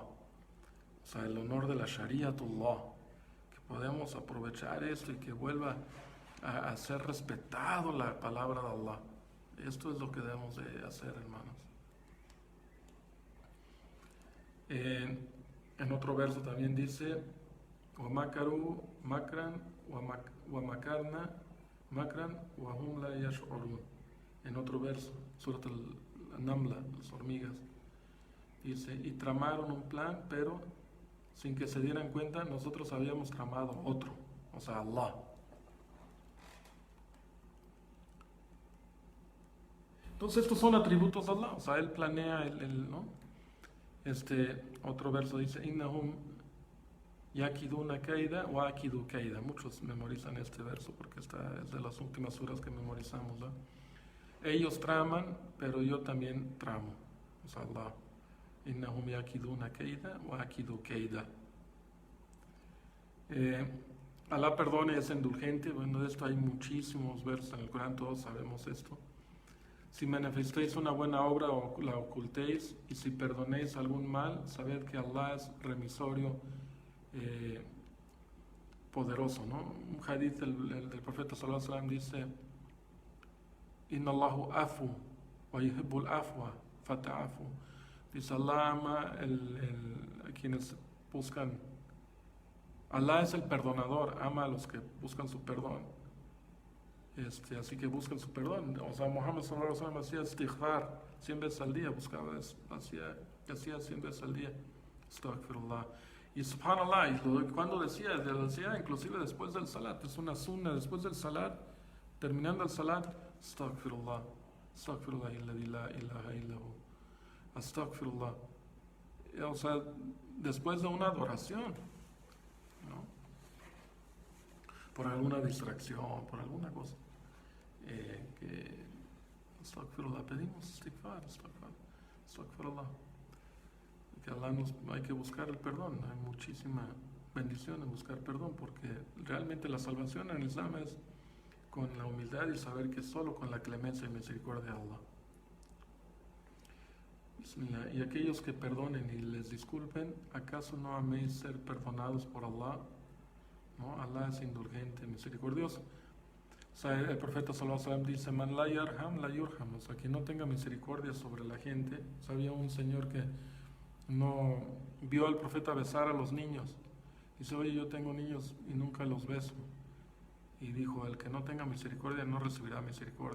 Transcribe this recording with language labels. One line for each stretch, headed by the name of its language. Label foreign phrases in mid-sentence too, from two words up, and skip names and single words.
Spanish: O sea, el honor de la Shariatullah. Que podamos aprovechar esto y que vuelva a ser respetado la palabra de Allah. Esto es lo que debemos de hacer, hermanos. En otro verso también dice:
Arabic: وَمَكَرُوا مَكْرًا وَمَكَرْنَا مَكْرًا وَهُمْ لَا يَشْعُرُونَ.
Spanish: En otro verso, Surat al-Namla, las hormigas, dice: y tramaron un plan, pero sin que se dieran cuenta, nosotros habíamos tramado otro, o sea, Allah. Entonces estos son atributos de Allah, o sea, Él planea, ¿no? Otro verso dice:
Arabic: إنهم يكيدون كيدا وأكيد كيدا.
Spanish: Muchos memorizan este verso porque es de las últimas suras que memorizamos, ¿no? Ellos traman, pero yo también tramo, o sea, Allah.
Arabic: إنهم يكيدون كيدا وأكيد كيدا.
Spanish: Allah perdona y es indulgente. Bueno, de esto hay muchísimos versos en el Corán, todos sabemos esto. Si manifestéis una buena obra o la ocultéis, y si perdonéis algún mal, sabed que Allah es remisorio, poderoso, ¿no? Un hadith del profeta
Arabic: صلى الله عليه وسلم
Spanish: dice:
Arabic: إن الله عفو ويحب العفو فاعفوا.
Spanish: Dice: Allah ama a quienes buscan. Allah es el perdonador, ama a los que buscan su perdón. Así que buscan su perdón. O sea, Muhammad
Arabic: صلى الله عليه وسلم
Spanish: hacía istighfar 100 veces al día, hacía 100 veces al día. Astaghfirullah. Y subhanallah, y cuando decía inclusive después del salat, es una sunna, después del salat, terminando el salat,
Arabic: أستغفر الله أستغفر الله الذي لا إله إلا هو أستغفر الله.
Spanish: O sea, después de una adoración, ¿no? Por alguna distracción, por alguna cosa, que astaghfirullah, pedimos istighfar, astaghfirullah. Que Allah hay que buscar el perdón. Hay muchísima bendición en buscar perdón, porque realmente la salvación en el Islam es con la humildad y saber que solo con la clemencia y misericordia de Allah. Bismillah. Y aquellos que perdonen y les disculpen, ¿acaso no améis ser perdonados por Allah? ¿No? Allah es indulgente, misericordioso. O sea, el profeta
Arabic: صلى الله عليه وسلم
Spanish: dice:
Arabic: من لا يرحم لا يرحم.
Spanish: O sea, que no tenga misericordia sobre la gente. O sea, había un señor que no vio al profeta besar a los niños. Dice: oye, yo tengo niños y nunca los beso. Y dijo: el que no tenga misericordia no recibirá misericordia.